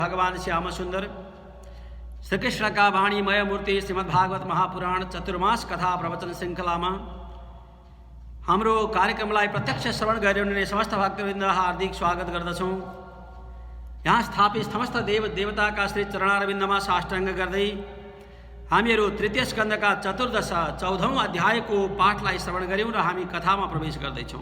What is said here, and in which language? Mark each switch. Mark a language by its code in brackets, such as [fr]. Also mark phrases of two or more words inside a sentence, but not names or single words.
[ne] भगवान श्याम सुंदर श्री [hi] कृष्ण का वाणीमय मूर्ति श्रीमद्भागवत महापुराण चतुर्मास कथा प्रवचन श्रृंखला में [ne] हाम्रो कार्यक्रमलाई प्रत्यक्ष श्रवण गरिरहने समस्त भक्तवृन्द हार्दिक स्वागत गर्दछौं। यहाँ स्थापित समस्त देव देवताका श्री चरणारविन्दमा साष्टाङ्ग गर्दै हामीहरू तृतीय स्कन्धका चतुर्दश 14औं अध्यायको पाठलाई श्रवण गर्यौं र हामी कथामा प्रवेश गर्दैछौं।